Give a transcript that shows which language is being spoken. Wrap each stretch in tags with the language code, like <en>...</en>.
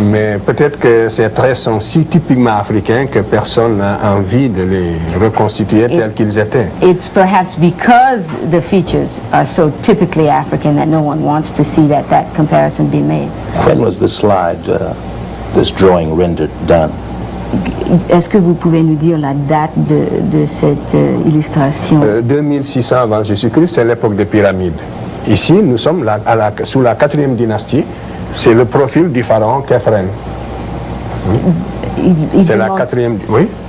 <fr>Mais peut-être que ces traits sont si typiquement africains que personne n'a envie de les reconstituer tels qu'ils étaient.</fr> <en>It's perhaps because the features are so typically African that no one wants to see that comparison be made. When was the slide, this drawing rendered done?</en> <fr>Est-ce que vous pouvez nous dire la date de cette illustration? 2600 avant Jésus-Christ, c'est l'époque des pyramides. Ici, nous sommes sous la 4e dynastie. C'est le profil du pharaon Khéphren. C'est la 4e... Oui?</fr>